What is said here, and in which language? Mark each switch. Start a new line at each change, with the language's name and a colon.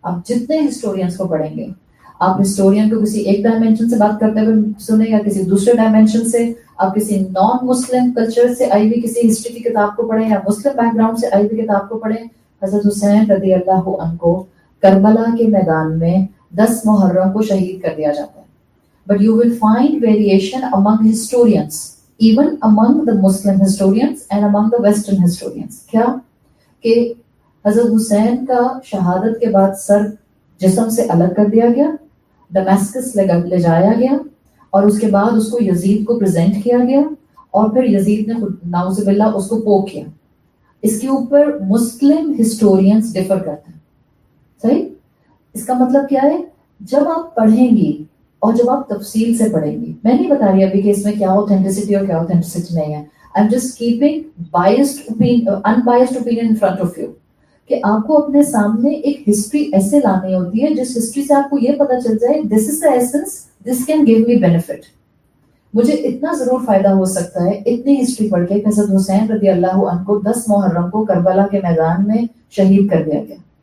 Urdu: آپ جتنے ہسٹورینس کو پڑھیں گے، آپ ہسٹورین کو کسی ایک ڈائمینشن سے بات کرتے ہوئے سنیں یا کسی دوسرے ڈائمینشن سے، آپ کسی نان مسلم کلچر سے آئی ہوئی کسی ہسٹری کی کتاب کو پڑھیں یا مسلم بیک گراؤنڈ سے آئی ہوئی کتاب کو پڑھیں، حضرت حسین رضی اللہ عنہ کو کربلا کے میدان میں 10 محرم کو شہید کر دیا جاتا ہے.
English: But you will find variation among historians, even among the Muslim historians and among the Western historians.
Urdu: کیا کہ حضرت حسین کا شہادت کے بعد سر جسم سے الگ کر دیا گیا، ڈمیسکس لے جایا گیا، اور اس کے بعد اس کو یزید کو پریزنٹ کیا گیا، اور پھر یزید نے نعوذ باللہ اس کو پوک کیا. اس کے اوپر مسلم ہسٹورینز ڈیفر کرتے ہیں. صحیح؟ اس کا مطلب کیا ہے؟ جب آپ پڑھیں گی اور جب آپ تفصیل سے پڑھیں گی، میں نہیں بتا رہی ابھی کہ اس میں کیا اوتھینٹسٹی اور کیا اوتھینٹسٹی نہیں ہے.
English: I am just keeping unbiased opinion in front of you.
Urdu: کہ آپ کو اپنے سامنے ایک ہسٹری ایسے لانی ہوتی ہے جس ہسٹری سے آپ کو یہ پتا چل جائے
English: This is the essence, this can give me benefit.
Urdu: مجھے اتنا ضرور فائدہ ہو سکتا ہے اتنی ہسٹری پڑھ کے کہ حضرت حسین رضی اللہ عنہ کو 10 محرم کو کربلا کے میدان میں شہید کر دیا گیا.